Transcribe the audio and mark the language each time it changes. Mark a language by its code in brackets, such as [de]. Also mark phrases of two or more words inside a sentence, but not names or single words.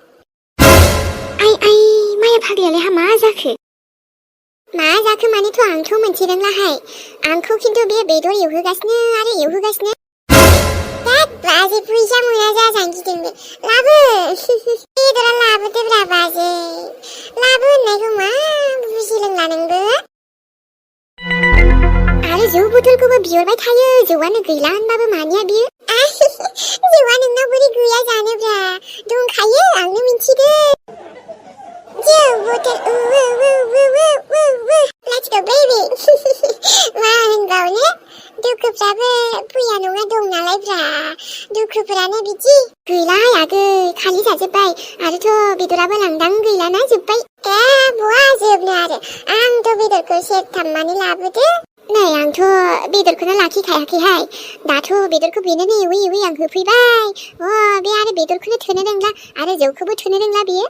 [brx] आइ माया फाग्लायालाय मा जाखो मानेथ' आंथ' मोनथिदोंलाहाय आंखौ खिन्थु बे बेदर एवहोगासिनो आरो एवहोगासिनो दा बाजै फैसा मोना जाजानो गिदोंबो लाबो बेदरा लाबोदोब्रा बाजै लाबो होननायखौ मा बुजिलोंला नोंबो आरो जौ बोतलखौबो बिहरबाय थायो जौआनो गैला होनबाबो मानिया बियो जौआ नोंनाव बोरै गैया जानोब्रा दंखायो आंनो मिन्थिदों जौ बोतल [en] let's go baby [brx] मा होनबावनो दुखुफ्राबो फैया नङा दं नालायब्रा दुखुफोरानो बिदि गैला आगै खालि जाजोब्बाय आरोथ' बेदराबो लांदां गैलाना जोब्बाय बहा जोबनो आरो आंथ' बेदरखौ सेरथामनानै लाबोदो नै आंथ' बेदरखौनो लाखिखायाखैहाय दाथ' बेदरखौ बेनोनो एवै एवै आं होफैबाय बे आरो बेदरखौनो थोनो रोंला आरो जौखौबो थोनो रोंला बियो